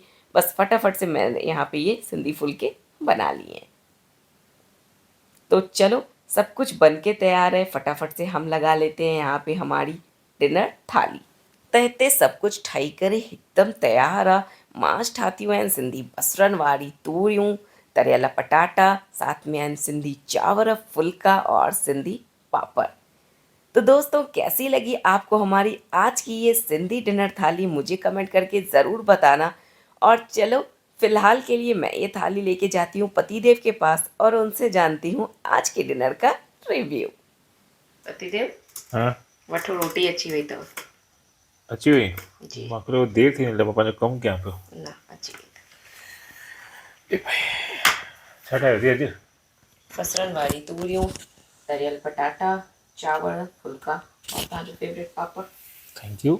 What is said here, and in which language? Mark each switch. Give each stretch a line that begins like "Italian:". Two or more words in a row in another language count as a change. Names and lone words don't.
Hindi: बस फटाफट से मैंने यहाँ पे ये सिंधी फुलके बना लिए हैं। तो चलो सब कुछ बन के तैयार है। फटाफट से हम लगा लेते हैं यहाँ पे हमारी डिनर थाली।
Sindhi: तहते
Hindi: सब कुछ
Sindhi: ठाई करे हिकदम तैयार आ। मांस ठातियूं आहिनि सिंधी बसरनि वारी तूरियूं, तरियल पटाटा, साथ में आहिनि सिंधी चांवर, फुल्का और सिंधी पापड़।
Hindi: तो दोस्तों कैसी लगी आपको हमारी आज की ये सिंधी डिनर थाली, मुझे कमेंट करके ज़रूर बताना। और चलो फिलहाल के लिए मैं ये थाली लेके जाती हूँ पतिदेव के पास और उनसे जानती हूँ आज के डिनर का रिव्यू। पतिदेव हाँ
Sindhi: वठो रोटी अची वई अथव। अची वई जी मां देर थी मतलब पंहिंजो कमु कयां पियो। न अची वई छा ठाहियो थी अॼु? बसरनि वारी तूरियूं, तरियल पटाटा, चांवर, फुल्का और तव्हांजो फेवरेट पापड़।
English: thank you.